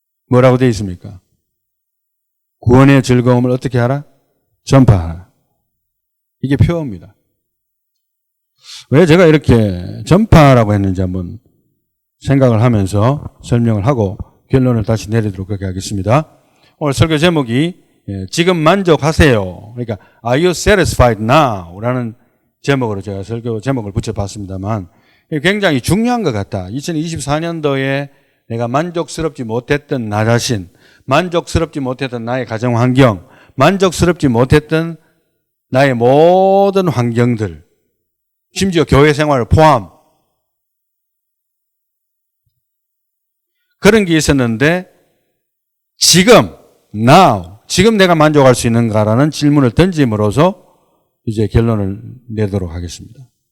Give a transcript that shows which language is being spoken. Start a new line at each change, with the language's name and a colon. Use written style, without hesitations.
Korean: 뭐라고 되어 있습니까? 구원의 즐거움을 어떻게 하라? 전파하라. 이게 표입니다. 왜 제가 이렇게 전파라고 했는지 한번 생각을 하면서 설명을 하고 결론을 다시 내리도록 그렇게 하겠습니다. 오늘 설교 제목이 지금 만족하세요. 그러니까
English: Are you satisfied now?
Korean: 라는 제목으로 제가 설교 제목을 붙여봤습니다만 굉장히 중요한 것 같다. 2024년도에 내가 만족스럽지 못했던 나 자신, 만족스럽지 못했던 나의 가정 환경, 만족스럽지 못했던 나의 모든 환경들, 심지어 교회 생활을 포함 그런 게 있었는데 지금, now, 지금 내가 만족할 수 있는가라는 질문을 던짐으로써 이제 결론을 내도록 하겠습니다.